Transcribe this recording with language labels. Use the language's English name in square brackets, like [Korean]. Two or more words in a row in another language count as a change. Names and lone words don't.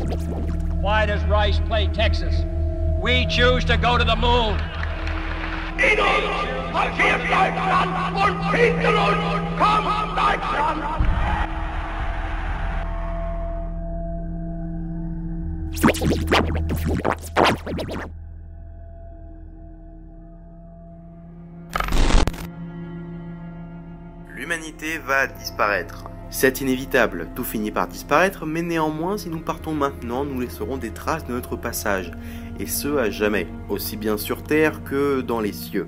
[English] Why does Rice play Texas? We choose to go to the moon. [German] In uns marschiert Deutschland und hinter uns kommt Deutschland. [French] L'humanité va disparaître. C'est inévitable, tout finit par disparaître, mais néanmoins, si nous partons maintenant, nous laisserons des traces de notre passage, et ce à jamais, aussi bien sur Terre que dans les cieux.